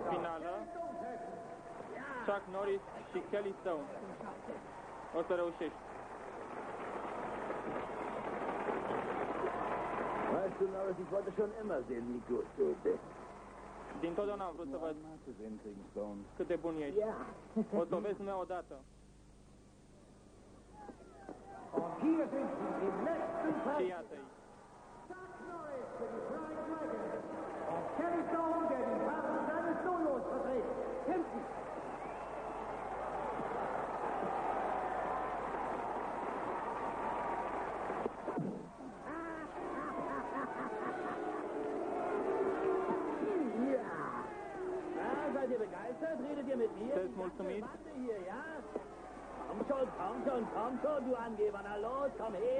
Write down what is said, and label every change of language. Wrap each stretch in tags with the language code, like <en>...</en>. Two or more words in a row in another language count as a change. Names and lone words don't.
<ro>Finală. Chuck Norris și Kelly Stone. O să reușești.</ro> <de>Weißt du, Norris, ich wollte schon immer sehen, wie gut du bist.</de> <ro>Din totdeauna am vrut să văd cât de bun ești. O să o vezi numai odată.</ro> <de>Und hier sind sie im letzten</de> <ro>Și</ro> <de>Preis.</de> <ro>iată-i.</ro> <de>Chuck Norris für die Flying Dragons. Und Kelly Stone, der die Farben seines Dojos verträgt. Kämpfen! Seid ihr begeistert? Redet ihr mit mir?</de> <ro>Sunteți mulțumiți?</ro> <de>Warte hier, ja? Komm schon, du Angeber. Na los, komm her.</de>